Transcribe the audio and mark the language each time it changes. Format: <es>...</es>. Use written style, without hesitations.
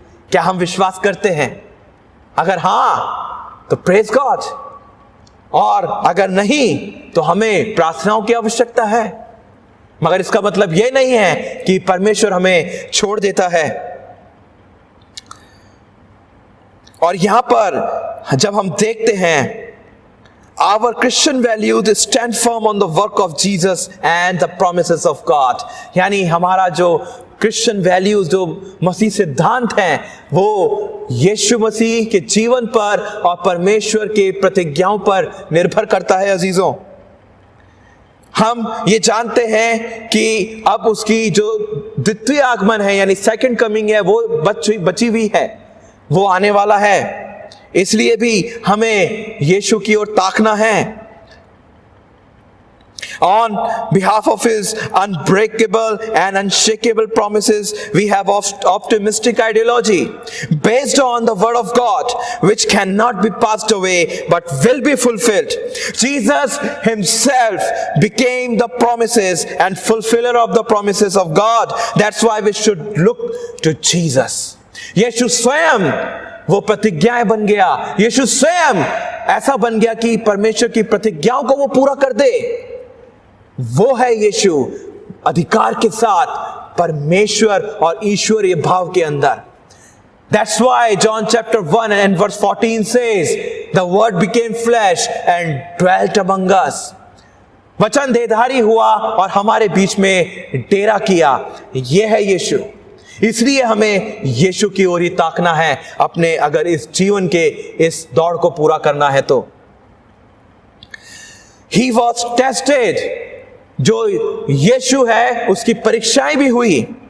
<hi>क्या हम विश्वास करते हैं? अगर हां तो</hi> <en>praise God,</en> <hi>और अगर नहीं तो हमें प्रार्थनाओं की आवश्यकता है। मगर इसका मतलब यह नहीं है कि परमेश्वर हमें छोड़ देता है। और यहां पर जब हम देखते हैं,</hi> <en>our Christian values stand firm on the work of Jesus and the promises of God.</en> <hi>यानी हमारा जो क्रिश्चियन वैल्यूज, जो मसीह सिद्धांत हैं, वो यीशु मसीह के जीवन पर और परमेश्वर के प्रतिज्ञाओं पर निर्भर करता है। अजीजों, हम ये जानते हैं कि अब उसकी जो द्वितीय आगमन है यानी सेकंड कमिंग है, वो बची हुई है, वो आने वाला है। इसलिए भी हमें यीशु की ओर ताकना है।</hi> <en>On behalf of his unbreakable and unshakable promises, we have optimistic ideology based on the word of God, which cannot be passed away but will be fulfilled. Jesus himself became the promises and fulfiller of the promises of God. That's why we should look to Jesus.</en> <hi>यीशु स्वयं वो प्रतिज्ञाएं बन गया। यीशु स्वयं ऐसा बन गया कि परमेश्वर की प्रतिज्ञाओं को वो पूरा कर दे। वो है यीशु अधिकार के साथ परमेश्वर और ईश्वरीय भाव के अंदर।</hi> <en>That's why John chapter 1 and verse 14 says, the word became flesh and dwelt among us.</en> <hi>वचन देहधारी हुआ और हमारे बीच में डेरा किया। यह है यीशु। इसलिए हमें यीशु की ओर ही ताकना है अपने, अगर इस जीवन के इस दौड़ को पूरा करना है तो।</hi> <en>He was tested,</en> <hi>जो यीशु है उसकी परीक्षाएं भी हुई।</hi>